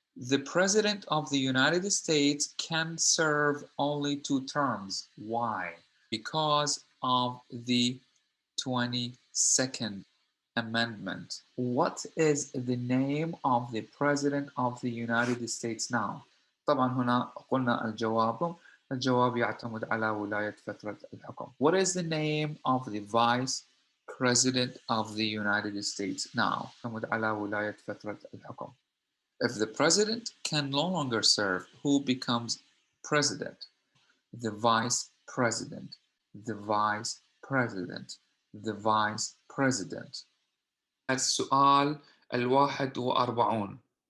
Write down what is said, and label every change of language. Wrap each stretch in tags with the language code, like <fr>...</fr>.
<en>The President of the United States can serve only 2 terms. Why? Because of the 22nd Amendment. What is the name of the President of the United States now?</en> <ar>طبعا هنا قلنا الجواب يعتمد على ولاية فترة الحكم.</ar> <en>What is the name of the Vice President of the United States now?</en> <ar>يعتمد على ولاية فترة الحكم.</ar> <en>If the president can no longer serve, who becomes president? The vice president, the vice president, the vice president.</en> <ar>السؤال 41.</ar>